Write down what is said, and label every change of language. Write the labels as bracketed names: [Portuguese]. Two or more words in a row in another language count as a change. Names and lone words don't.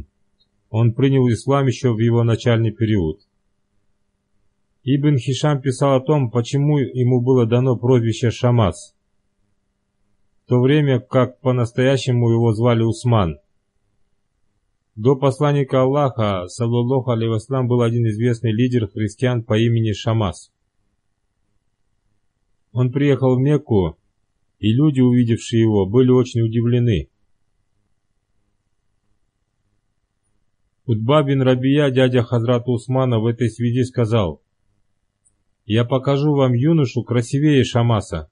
[Russian] Он принял ислам еще в его начальный период. Ибн Хишам писал о том, почему ему было дано прозвище Шамас, в то время как по-настоящему его звали Усман. До посланника Аллаха, [Arabic] صلى الله عليه وسلم, [Russian] был один известный лидер христиан по имени Шамас. Он приехал в Мекку, и люди, увидевшие его, были очень удивлены. Утба бин Рабия, дядя Хазрата Усмана, в этой связи сказал: «Я покажу вам юношу красивее Шамаса».